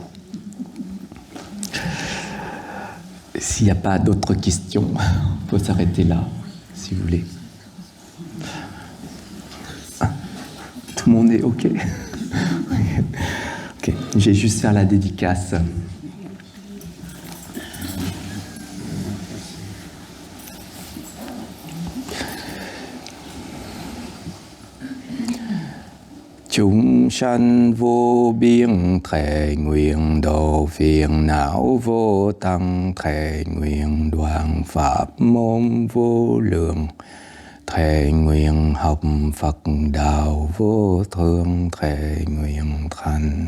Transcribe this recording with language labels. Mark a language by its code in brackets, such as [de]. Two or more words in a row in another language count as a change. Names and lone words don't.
[fr] S'il n'y a pas d'autres questions, on peut s'arrêter là, si vous voulez. Tout le monde est OK? Ok, je vais juste faire la dédicace. [vi] Chúng sanh vô biên thệ nguyện độ phiền não vô tăng thệ nguyện đoạn pháp môn vô lượng thệ nguyện học Phật đạo vô thượng thệ nguyện thành.